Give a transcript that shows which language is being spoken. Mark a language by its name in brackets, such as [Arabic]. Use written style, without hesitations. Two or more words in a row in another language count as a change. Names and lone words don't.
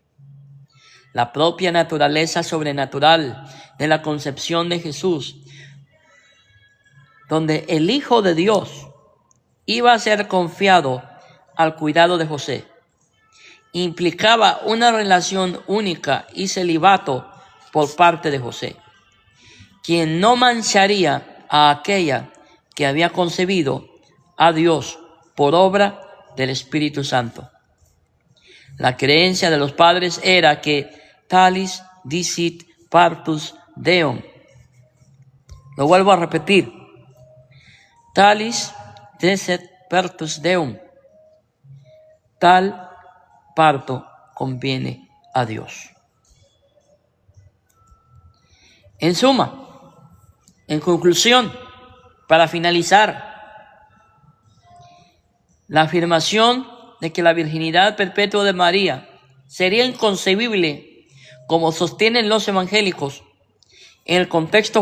[Spanish] La propia naturaleza sobrenatural de la concepción de Jesús, donde el Hijo de Dios iba a ser confiado al cuidado de José, implicaba una relación única y celibato por parte de José, quien no mancharía a aquella que había concebido a Dios por obra del Espíritu Santo. La creencia de los padres era que [Latin] talis dicit partus Deum. [Spanish] Lo vuelvo a repetir. [Latin] Talis dicit partus Deum. [Spanish] Tal parto conviene a Dios. En suma, en conclusión, para finalizar, la afirmación de que la virginidad perpetua de María sería inconcebible, como sostienen los evangélicos, en el contexto